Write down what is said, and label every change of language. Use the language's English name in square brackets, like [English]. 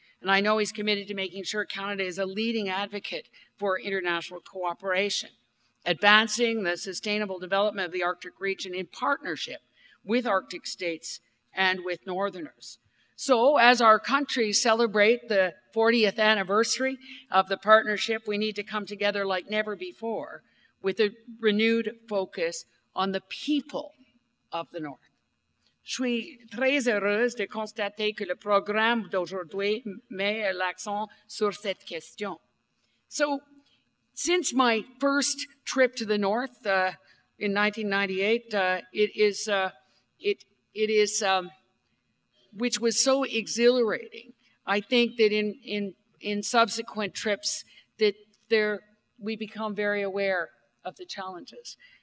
[English] And I know he's committed to making sure Canada is a leading advocate for international cooperation, advancing the sustainable development of the Arctic region in partnership with Arctic states and with Northerners. So as our countries celebrate the 40th anniversary of the partnership, we need to come together like never before with a renewed focus on the people of the North. [French] Je suis très heureuse de constater que le programme d'aujourd'hui met l'accent sur cette question. [English] So, since my first trip to the North in 1998, which was so exhilarating, I think that in subsequent trips that we become very aware of the challenges.